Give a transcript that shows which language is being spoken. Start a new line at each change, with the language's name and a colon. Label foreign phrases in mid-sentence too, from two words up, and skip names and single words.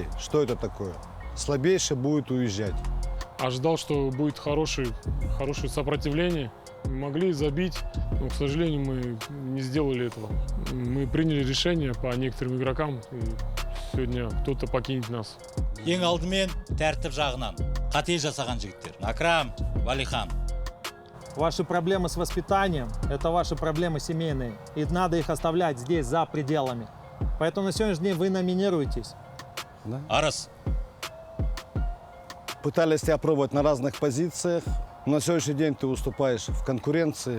Russian: Что это такое? Слабейший будет уезжать. Ожидал, что будет хорошее сопротивление. Могли забить, но, к сожалению, мы не сделали этого. Мы приняли решение по некоторым игрокам, и сегодня кто-то покинет нас.
Kazakh: Ең алдымен тәртіп жағынан қате жасаған жігіттер. Акрам, Валихан.
Russian: Ваши проблемы с воспитанием – это ваши проблемы семейные. И надо их оставлять здесь, за пределами. Поэтому на сегодняшний день вы номинируетесь. Да? Арыс. Пытались тебя пробовать на разных позициях. Но на сегодняшний день ты уступаешь в конкуренции.